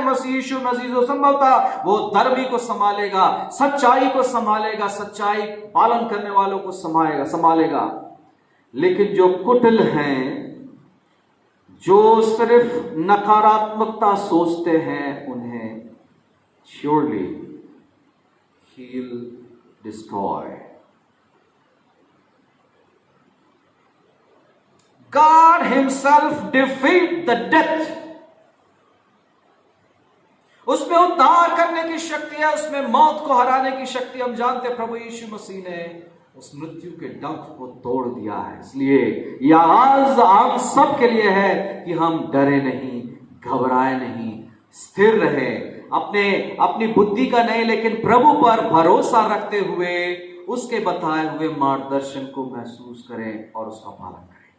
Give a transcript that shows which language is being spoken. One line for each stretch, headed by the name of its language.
Hindi: मसीह यीशु मसीह संभवतः वो धर्मी को संभालेगा, सच्चाई को संभालेगा, सच्चाई पालन करने वालों को संभालेगा। लेकिन जो कुटिल हैं, जो सिर्फ नकारात्मकता सोचते हैं, उन्हें
English: surely he'll destroy. God himself defeat the death.
Hindi: उसमें उद्धार करने की शक्ति है, उसमें मौत को हराने की शक्ति। हम जानते हैं प्रभु यीशु मसीह ने उस मृत्यु के डंक को तोड़ दिया है। इसलिए यह आज हम सब के लिए है कि हम डरे नहीं, घबराए नहीं, स्थिर रहे, अपनी बुद्धि का नहीं लेकिन प्रभु पर भरोसा रखते हुए उसके बताए हुए मार्गदर्शन को महसूस करें और उसका पालन करें।